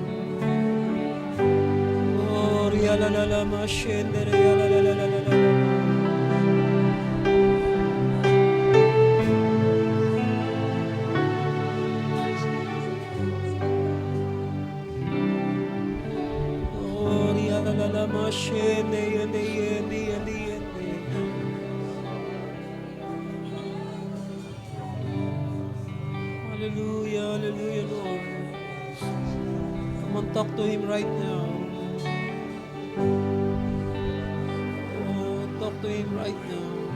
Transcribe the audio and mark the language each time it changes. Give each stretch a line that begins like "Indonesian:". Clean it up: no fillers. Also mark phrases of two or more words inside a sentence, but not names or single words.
English: Oh, riala la la ma shende riala la la la la la. Oh, riala la la ma shende yende yende yende yende. Hallelujah, hallelujah, Lord. Come on, talk to Him right now. Oh, talk to Him right now.